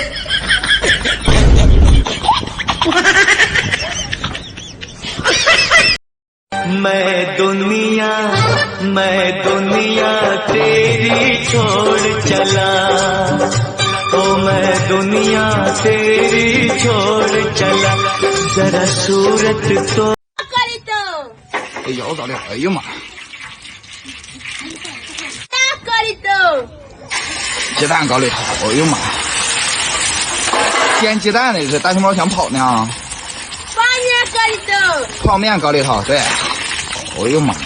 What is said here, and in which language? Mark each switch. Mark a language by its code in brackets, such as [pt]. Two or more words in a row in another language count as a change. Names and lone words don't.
[hi] मैं दुनिया तेरी छोड़ चला ओ मैं दुनिया तेरी छोड़ चला जरा सूरत तो [zh] 哎呦，早点！哎呀妈！鸡蛋搞里头！哎呦妈！煎鸡蛋的是大熊猫想跑呢。泡面搞里头，对。哎呦妈！